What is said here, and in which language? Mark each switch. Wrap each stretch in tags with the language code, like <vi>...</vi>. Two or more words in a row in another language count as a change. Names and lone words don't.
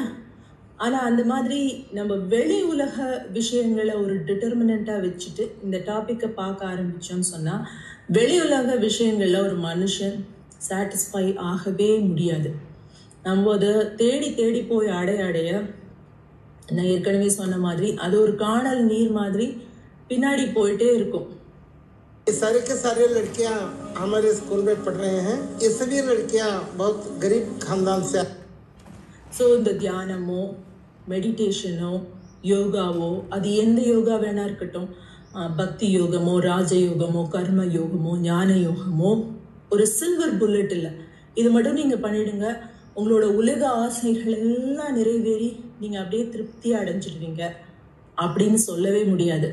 <ta>ஆனால் அந்த மாதிரி நம்ம வெளி உலக விஷயங்களை ஒரு டிட்டர்மினண்ட்டாக வச்சுட்டு இந்த டாப்பிக்கை பார்க்க ஆரம்பித்தோம்னு சொன்னால் வெளி உலக விஷயங்களில் ஒரு மனுஷன் சாட்டிஸ்ஃபை ஆகவே முடியாது. நம்ம அதை தேடி தேடி போய் அடைய நான் ஏற்கனவே சொன்ன மாதிரி அது ஒரு காணல் நீர் மாதிரி பின்னாடி போயிட்டே இருக்கும்.</ta> <hi>सारे के सारे लड़कियां हमारे स्कूल में पढ़ रहे हैं, ये सभी लड़कियां बहुत गरीब खानदान से।</hi> <ta>ஸோ இந்த தியானமோ மெடிடேஷனோ யோகாவோ அது எந்த யோகா வேணா இருக்கட்டும், பக்தி யோகமோ ராஜயோகமோ கர்ம யோகமோ ஞான யோகமோ ஒரு</ta> <en>silver bullet</en> <ta>இல்லை. இது மட்டும் நீங்கள் பண்ணிடுங்க, உங்களோட உலக ஆசைகள் எல்லாம் நிறைவேறி நீங்கள் அப்படியே திருப்தி அடைஞ்சிடுவீங்க அப்படின்னு சொல்லவே முடியாது.</ta>